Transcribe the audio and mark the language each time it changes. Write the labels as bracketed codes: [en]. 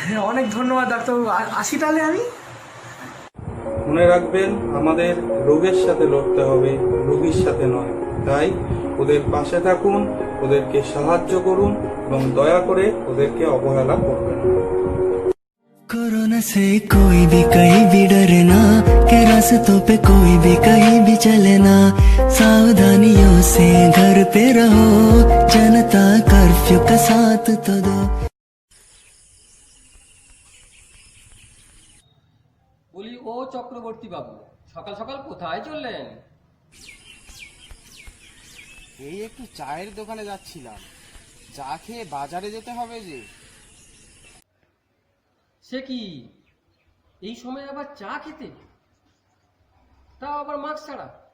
[bn] অনেক ধন্যবাদ ডাক্তারবাবু, আসি তাহলে আমি। মনে রাখবেন, আমাদের রোগের সাথে লড়তে হবে, রোগীর সাথে নয়। তাই ওদের পাশে থাকুন, ওদেরকে সাহায্য করুন এবং দয়া করে ওদেরকে অবহেলা করবেন না। [hi] कोरोना से कोई भी कहीं भी डरे ना, के रास्तों पे कोई भी कहीं भी चले ना, सावधानियों से घर पे रहो, जनता कर्फ्यू का साथ तो दो। [bn] বলি, ও চক্রবর্তী বাবু, সকাল সকাল কোথায় চললেন? এই একটু চায়ের দোকানে যাচ্ছিলাম, চা খেয়ে বাজারে যেতে হবে যে। সে কি, এই সময় আবার চা খেতে, তাও আবার মাস্ক ছাড়া?